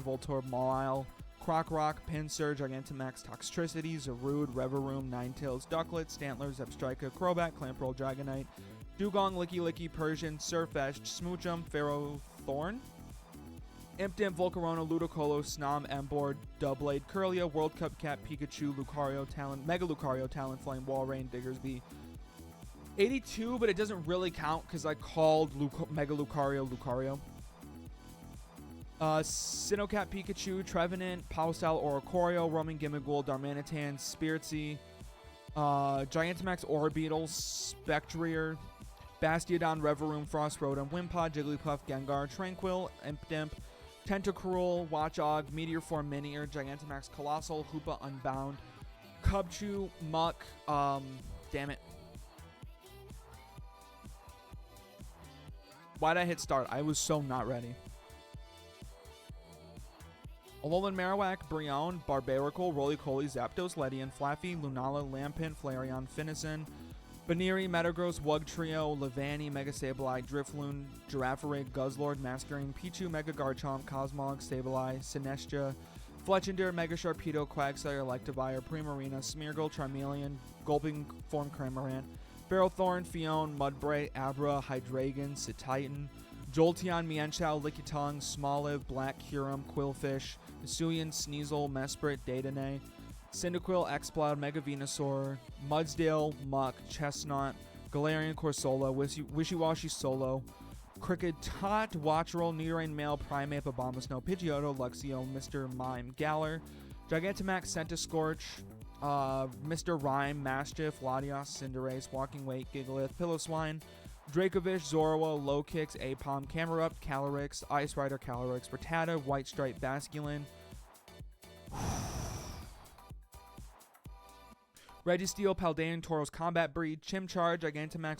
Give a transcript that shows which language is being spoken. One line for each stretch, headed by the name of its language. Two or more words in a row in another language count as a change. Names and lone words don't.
English: Voltorb, Mawile, Crocrock, Pinsir, Gigantamax, Toxtricity, Zarude, Reverum, Ninetales, Ducklet, Stantler, Zebstrika, Crobat, Clamperl, Dragonite, Dugong, Licky Licky, Persian, Surfetched, Smoochum, Ferrothorn, Impidimp, Volcarona, Ludicolo, Snom, Emboar, Doublade, Curlia, World Cup Cat, Pikachu, Lucario, Mega Lucario, Talonflame, Walrein, Diggersby, 82, but it doesn't really count because I called Mega Lucario. Sinnocat, Pikachu, Trevenant, Powstyle, Oricorio, Roman Gimmighoul, Darmanitan, Spiritzee, Gigantamax, Orbeetle, Spectrier, Bastiodon, Reverum, Frostrotom, Wimpod, Jigglypuff, Gengar, Tranquil, Impidimp, Tentacruel, Watchog, Meteor Form, Minior, Gigantamax, Colossal, Hoopa, Unbound, Cubchoo, Muck, damn it. Why'd I hit start? I was so not ready. Alolan Marowak, Brionne, Barbarical, Roly-Poly, Zapdos, Ledian, Flaffy, Lunala, Lampent, Flareon, Finnison, Baneri, Metagross, Wugtrio, Levani, Mega Sableye, Drifloon, Girafarig, Guzzlord, Masquerain, Pichu, Mega Garchomp, Cosmog, Sableye, Sinestcha, Fletchinder, Mega Sharpedo, Quagsire, Electivire, Primarina, Smeargle, Charmeleon, Gulping Form Cramorant, Ferrothorn, Fion, Mudbray, Abra, Hydreigon, Cetitan, Jolteon, Mienshao, Lickitung, Smoliv, Black Curum, Quillfish, Hisuian, Sneasel, Mesprit, Dedenne, Cyndaquil, Exploud, Mega Venusaur, Mudsdale, Muck, Chestnut, Galarian Corsola, Wishiwashi Solo, Kricketot, Watchroll, Nidoran Male, Primeape, Abomasnow, Pidgeotto, Luxio, Mr. Mime, Galar, Gigantamax, Centiskorch, Mr. Rhyme, Mastiff, Latios, Cinderace, Walking Weight, Gigalith, Piloswine, Dracovish, Zorua, Lowkicks, Apom, Camerupt, Calyrex, Ice Rider, Calyrex, Rattata, White Stripe, Basculin, Registeel, Paldean, Tauros, Combat Breed, Chimchar, Gigantamax,